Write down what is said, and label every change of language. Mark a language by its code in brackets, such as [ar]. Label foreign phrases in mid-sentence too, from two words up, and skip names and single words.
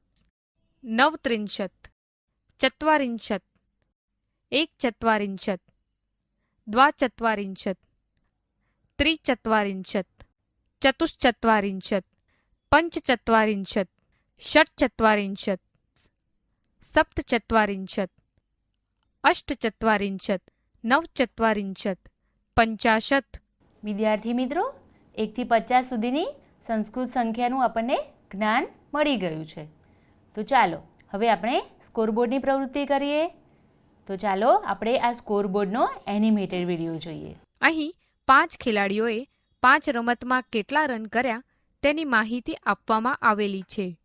[sa] नवत्रिंशत्, चत्वारिंशत्, एकचत्वारिंशत्, द्वाचत्वारिंशत्, त्रिचत्वारिंशत्, चतुश्चत्वारिंशत्, पञ्चचत्वारिंशत्, षट्चत्वारिंशत्, सप्तचत्वारिंशत्, अष्टचत्वारिंशत्, नवचत्वारिंशत्, 50. [gu] વિદ્યાર્થી મિત્રો, 1 થી 50 સુધીની સંસ્કૃત સંખ્યાનું આપણને જ્ઞાન મળી ગયું છે. તો ચાલો હવે આપણે સ્કોરબોર્ડની પ્રવૃત્તિ કરીએ. તો ચાલો આપણે આ સ્કોરબોર્ડનો [en] animated video [gu] જોઈએ. અહીં 5 ખેલાડીઓએ 5 રમતમાં કેટલા રન કર્યા તેની માહિતી આપવામાં આવેલી છે.